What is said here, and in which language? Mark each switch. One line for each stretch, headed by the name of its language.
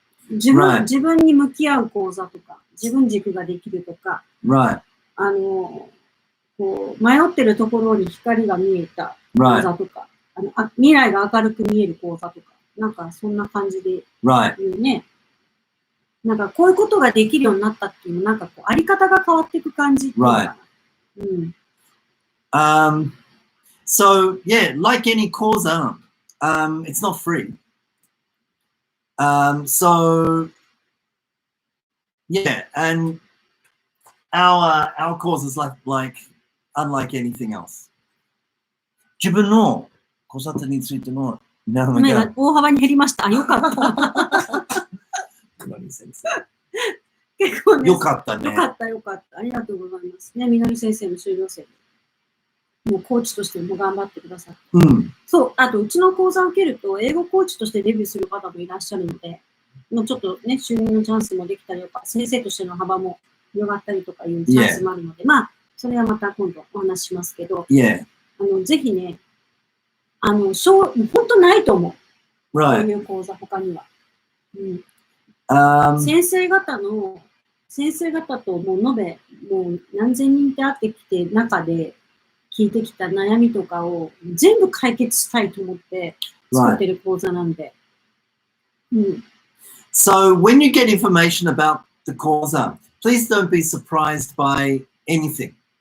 Japanese: 自分に向き合う講座とか、自分軸ができるとか、こう迷ってるところに光が見えた講座とか、未来が明るく見える講座とか、なんかそんな感じで言うね。なんかこういうことができるようになったっていうの、なんかこうあり方が変わっていく感じっていうかな。
English: So yeah, like any course, it's not free. So yeah, and our course is like unlike anything else.
Japanese: 自分の子育てについての大幅に減りました。よかった。結構ね。よかったね。よかった。ありがとうございますね。みのり先生の修了生。もうコーチとしても頑張ってください。そう、あとうちの講座を受けると、英語コーチとしてデビューする方もいらっしゃるので、もうちょっとね、収入のチャンスもできたりとか、先生としての幅も広がったりとかいうチャンスもあるので、まあ、それはまた今度お話ししますけど、ぜひね、本当ないと思う。こういう講座、他には。先生方ともう延べ、もう何千人って会ってきて中で聞いてきた悩みとかを全部解決したいと思って作ってる講座なんで。
English: So when you get information about the course, please don't be surprised by anything.